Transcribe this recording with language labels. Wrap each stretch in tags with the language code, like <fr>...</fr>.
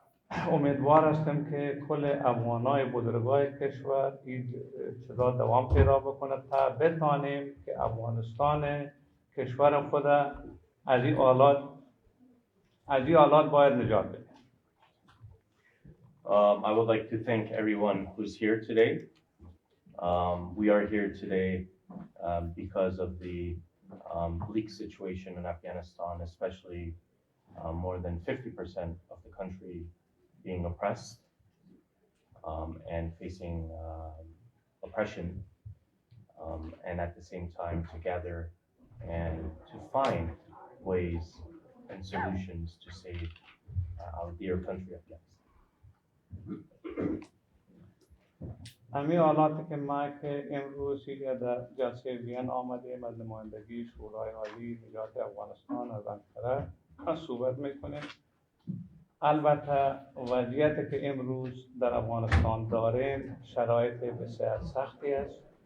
<fa>امیدوار هستم که کل افغانای بزرگای کشور این چیزا دوام پیدا بکنه تا بتانیم که افغانستان کشور خود از این حالات باید نجات بده.</fa> <en>I would like to thank everyone who's here today. We are here today because of the bleak situation in Afghanistan, especially more than 50% of the country being oppressed and facing oppression, and at the same time to gather and to find ways and solutions to save our dear country Afghanistan.</en> <fa>همین حالاتی که ما که امروز در جلسه وین آمدیم از نمایندگی شورای عالی نجات افغانستان از انقره صحبت میکنیم. البته وضعیتی که امروز در افغانستان داریم شرایط بسیار سختی است.</fa>